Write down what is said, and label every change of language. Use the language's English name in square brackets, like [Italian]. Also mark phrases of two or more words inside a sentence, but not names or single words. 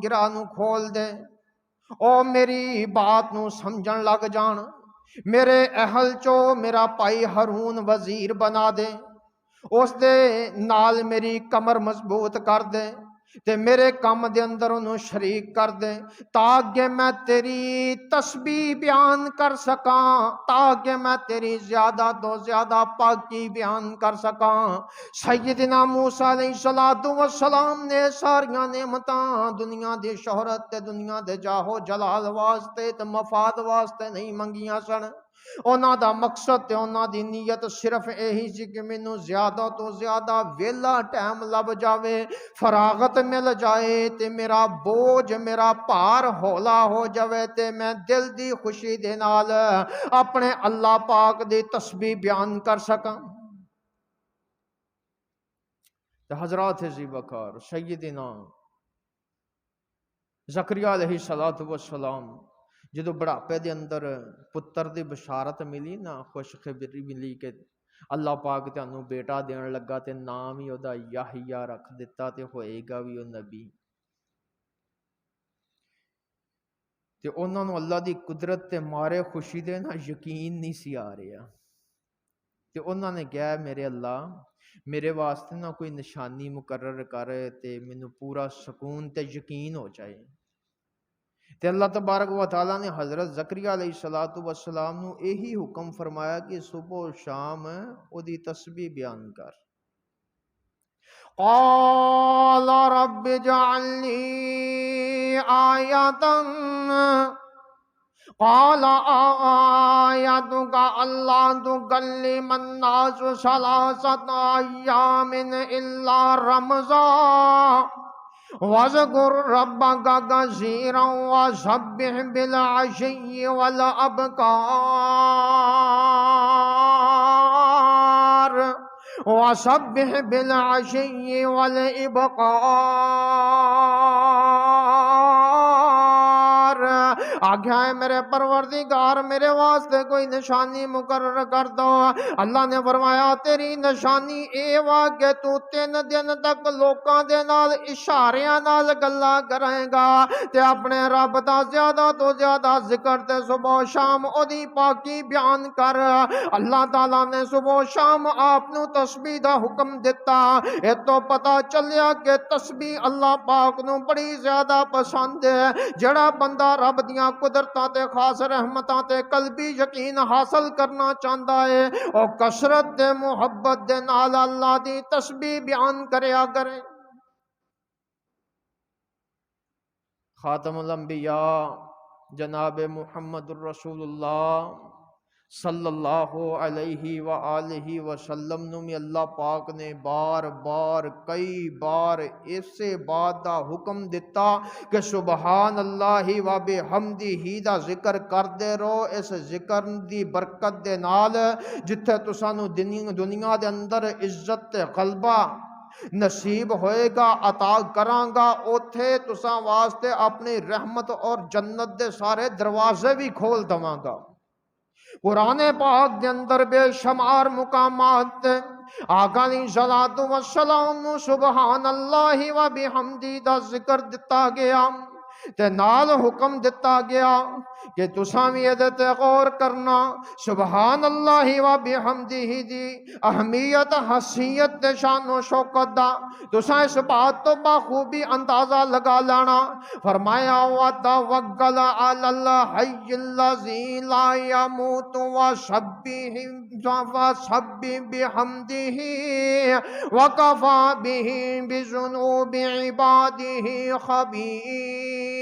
[Punjabi] گرہ نو کھول دے، او میری بات نو سمجھن لگ جان، میرے اہل چو میرا پائی ہارون وزیر بنا دے، اس دے نال میری کمر مضبوط کر دے تے میرے کام دے اندر انہوں شریک کر دے، تاکہ میں تیری تسبیح بیان کر سکاں، تاکہ میں تیری زیادہ تو زیادہ پاکی بیان کر سکاں۔ سیدنا موسیٰ علیہ السلام نے ساریاں نعمتاں دنیا دی شہرت تے دنیا دے جاہو جلال واسطے تے مفاد واسطے نہیں منگیاں سن، انہاں دا مقصد تے انہاں دی نیت صرف یہی سی کہ مینوں زیادہ تو زیادہ ویلا ٹائم لب جاوے، فراغت مل جائے تے میرا بوجھ میرا پار ہولا ہو جاوے تے میں دل دی خوشی دے نال اپنے اللہ پاک دی تسبیح بیان کر سکاں۔ حضرات ذی وقار سیدنا زکریا [Arabic] علیہ السلام [Punjabi] جدو بڑھاپے دے اندر پتر دی بشارت ملی نا، خوشخبری ملی کہ اللہ پاک تانوں بیٹا دین لگا تے نام ہی اودا یحییٰ رکھ دیتا تے ہوئے گا بھی او نبی، تے انہاں نوں اللہ دی قدرت تے مارے خوشی دے نا یقین نہیں سی آ رہا، تے انہاں نے کہا میرے اللہ میرے واسطے نہ کوئی نشانی مقرر کر تے مینوں پورا سکون تے یقین ہو جائے، تے اللہ [Arabic] تبارک و تعالیٰ [Punjabi] نے حضرت زکریا [Arabic] علیہ السلام [Punjabi] نو یہی حکم فرمایا کہ صبح و شام او دی تسبیح بیان کر۔ [Arabic] قال رب اجعل لی آیةً قال آیتک اللہ تکلم الناس ثلاثة ایام الا رمزا وَاذْكُرْ رَبَّكَ كَثِيرًا وَسَبِّحْ بِالْعَشِيِّ وَالْإِبْكَارِ۔ [Urdu] آگیا ہے میرے پروردگار میرے واسطے کوئی نشانی مقرر کر دو۔ [Punjabi] اللہ نے فرمایا تیری نشانی اے وا کہ تو 3 دن تک لوکاں دے نال اشاریاں نال گلا کرے گا تے اپنے رب دا زیادہ تو زیادہ ذکر تے صبح و شام او دی پاکی بیان کر۔ اللہ تعالیٰ نے صبح و شام آپ نو تسبیح دا حکم دیتا، اے تو پتہ چلیا کہ تسبیح اللہ پاک نو بڑی زیادہ پسند ہے۔ جڑا بندہ رب دیاں قدرتاں تے خاص رحمتاں تے قلبی یقین حاصل کرنا چاہتا ہے او کثرت دے محبت دے نال اللہ دی تسبیح بیان کریا کرے۔ خاتم الانبیاء جناب محمد الرسول اللہ [Arabic] صلی اللہ علیہ وآلہ وسلم [Punjabi] نو بھی اللہ پاک نے بار بار کئی بار اسے بات دا حکم دیتا کہ [Arabic] سبحان اللہ و بحمدہ [Punjabi] دا ذکر کردے رہو۔ اس ذکر دی برکت دے نال جتھے تسانو دنیا دے اندر عزت غلبہ نصیب ہوئے گا عطا کراں گا، اوتھے تساں واسطے اپنی رحمت اور جنت دے سارے دروازے بھی کھول دواں گا۔ قرآن پاک دے اندر بے شمار مقامات آقا [Arabic] علیہ الصلوۃ والسلام [Punjabi] نو [Arabic] سبحان اللہ و بحمدہ [Punjabi] دا ذکر دتا گیا تے نال حکم دتا گیا کہ تساں بھی ادھے تے غور کرنا۔ [Arabic] سبحان اللہ و بحمدہ [Punjabi] دی اہمیت حیثیت تے شان و شوکت دا تساں اس بات تو بخوبی اندازہ لگا لینا۔ [Arabic] فرمایا وتوکل علی الحی الذی لا یموت وسبح بحمدہ وکفی بہ بذنوب عبادہ خبیر